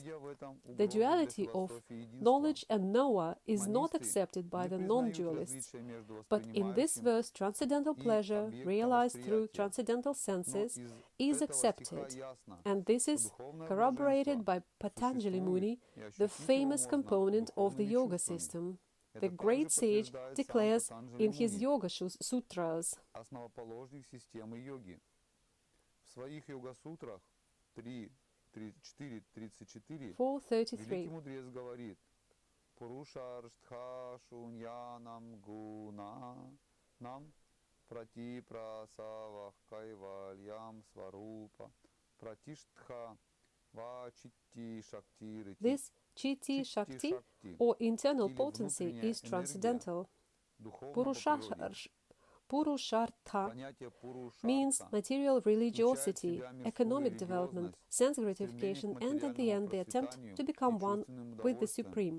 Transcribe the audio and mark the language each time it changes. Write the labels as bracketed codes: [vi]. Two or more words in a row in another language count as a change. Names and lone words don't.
[en] The duality of knowledge and knower is not accepted by the non-dualists, but in this verse transcendental pleasure, realized through transcendental senses, is accepted, and this is corroborated by Patanjali Muni, the famous component of the yoga system. The great sage declares in his Yoga Sutras, [ru] В своих йога-сутрах 3.34 великий мудрец говорит: [sa] पुरुषार्थ शून्यानां गुणानां प्रतिप्रसवः कैवल्यं स्वरूप प्रतिष्ठा वा चिति शक्तिरिति. [en] This [sa] चिति शक्ति, [en] or internal potency, is transcendental. Purushartha means material religiosity, economic development, sense gratification, and at the end the attempt to become one with the Supreme.